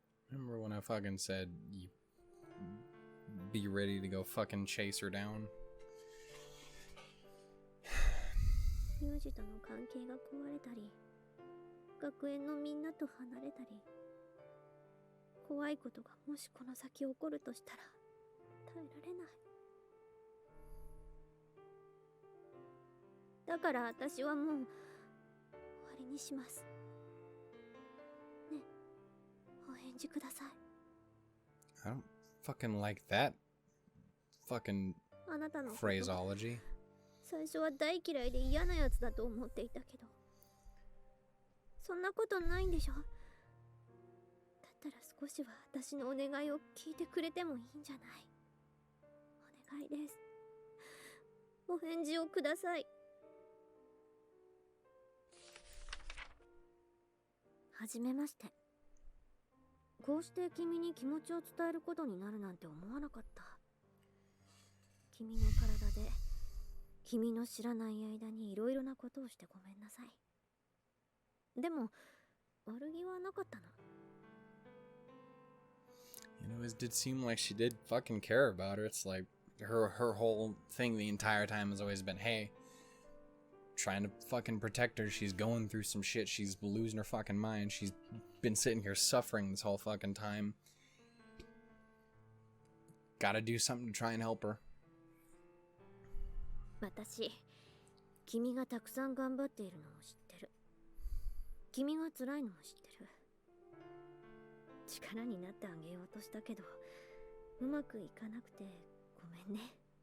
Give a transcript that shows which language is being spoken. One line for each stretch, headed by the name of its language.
English: Remember when I fucking said you be ready to go fucking chase her down?
Japanese: ユージとの関係が壊れたり、学園のみんなと離れたり、怖いことがもしこの先起こるとしたら耐えられない。だから私はもう終わりにします。ね、お返事ください。
English: I don't fucking like that fucking
Japanese: あなたのこと
English: phraseology.
Japanese: 最初は大嫌いで嫌なやつだと思っていたけど、そんなことないんでしょ。だったら少しは私のお願いを聞いてくれてもいいんじゃない。お願いです。お返事をください。はじめまして。こうして君に気持ちを伝えることになるなんて思わなかった。君の体で君の知らない間にいろいろなことをしてごめんなさい。でも悪気はなかったの。
English: You know, it did seem like she did fucking care about her. It's like her whole thing the entire time has always been, hey, trying to fucking protect her. She's going through some shit. She's losing her fucking mind. She's been sitting here suffering this whole fucking time. Gotta do something to try and help her.
Japanese: 私、君がたくさん頑張っているのも知ってる。君が辛いのも知ってる。力になってあげようとしたけど、うまくいかなくてごめんね。